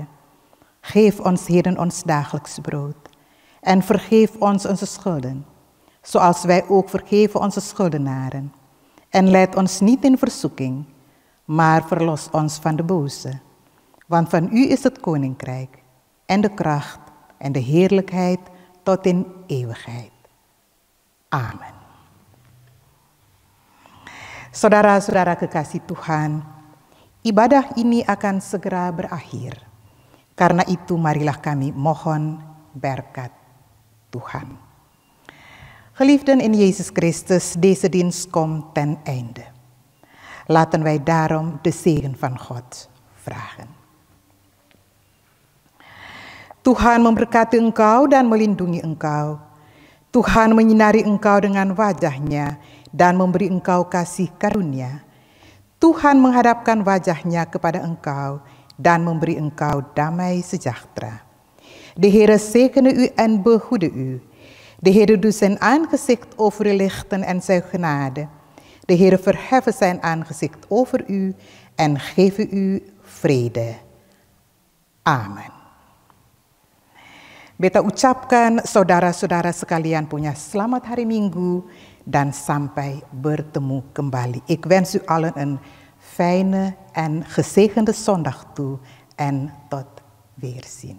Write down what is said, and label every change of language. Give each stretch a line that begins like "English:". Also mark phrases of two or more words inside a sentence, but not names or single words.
Dutch: Geef ons heden ons dagelijks brood en vergeef ons onze schulden, zoals wij ook vergeven onze schuldenaren. En leid ons niet in verzoeking, maar verlos ons van de boze. Want van u is het koninkrijk en de kracht en de heerlijkheid tot in eeuwigheid. Amen.
Indonesian: Saudara-saudara kekasih Tuhan, ibadah ini akan segera berakhir. Karena itu marilah kami mohon berkat Tuhan.
Dutch: Geliefden in Jezus Christus, deze dienst komt ten einde. Laten wij daarom de zegen van God vragen.
Indonesian: Tuhan memberkati engkau dan melindungi engkau. Tuhan menyinari engkau dengan wajah-Nya dan memberi engkau kasih karunia. Tuhan menghadapkan wajah-Nya kepada engkau dan memberi engkau damai sejahtera.
Dutch: De Heere zegene u en behoede u. De Heere doet zijn aangezicht over u lichten en zijn genade. De Heere verheffen zijn aangezicht over u en geven u vrede. Amen.
Ambonese Malay: Beta ucapkan saudara-saudara sekalian punya selamat hari Minggu dan sampai bertemu kembali.
Dutch: Ik wens u allen een fijne en gezegende zondag toe en tot weerzien.